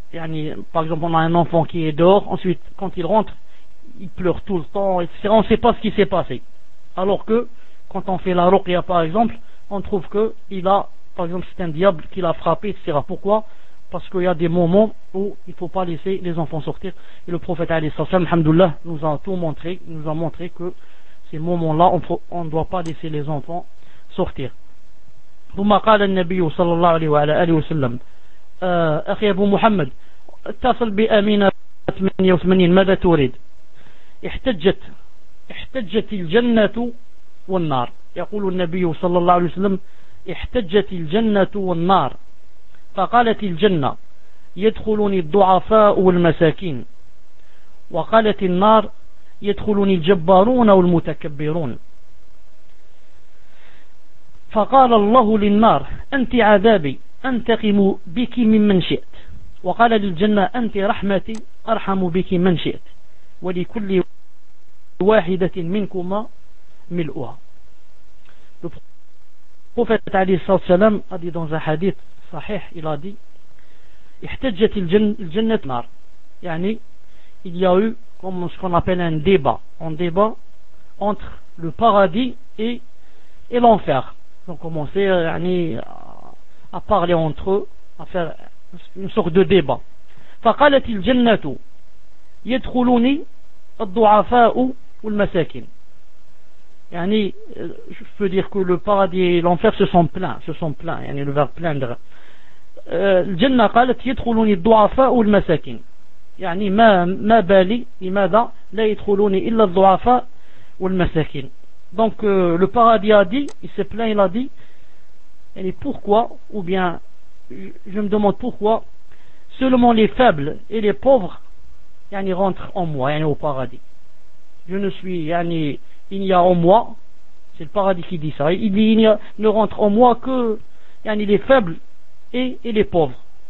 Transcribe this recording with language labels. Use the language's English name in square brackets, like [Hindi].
[French] يعني par exemple on a un enfant qui est dehors, ensuite quand il rentre il pleure tout le temps etc, on ne sait pas ce qui s'est passé, alors que quand on fait la ruqya par exemple on trouve que il a par exemple c'est un diable qui l'a frappé etc. Pourquoi? Parce qu'il y a des moments où il ne faut pas laisser les enfants sortir, et le prophète alhamdoulilah nous a tout montré, nous a montré que ces moments là on ne doit pas laisser les enfants sortir. [Arabic] ثم قال النبي صلى الله عليه وعلى آله وسلم أخي أبو محمد اتصل بأمينة 88 ماذا تريد؟ احتجت الجنة والنار. يقول النبي صلى الله عليه وسلم احتجت الجنة والنار. فقالت الجنة يدخلني الضعفاء والمساكين، وقالت النار يدخلني الجبارون والمتكبرون. فقال الله للنار أنت عذابي أنتقم بك ممن شئت، وقال للجنة أنت رحمتي أرحم بك من شئت، ولكل واحدة منكما ملؤها. [French] Le prophète عليه الصلاة والسلام a dit dans un hadith صحيح, il a dit [Arabic] احتجت الجنة النار. [French] يعني il y a eu comme ce qu'on appelle un débat entre le paradis et l'enfer. Ils ont commencé à parler entre eux, à faire une sorte de débat. [Arabic] فقالت الجنة يدخلوني الضعفاء والمساكين. [French] يعني je peux dire que le paradis et l'enfer se sont pleins, يعني le verbe plaindre. [Arabic] الجنة قالت يدخلوني الضعفاء والمساكين. يعني ما بالي لماذا لا يدخلوني إلا الضعفاء والمساكين. [French] Donc le paradis a dit, il s'est plaint, il a dit, et pourquoi, ou bien je me demande pourquoi seulement les faibles et les pauvres yani rentrent en moi, yani au paradis. Je ne suis yani, il n'y a en moi, c'est le paradis qui dit ça, il dit ne rentre en moi que yani les faibles et les pauvres.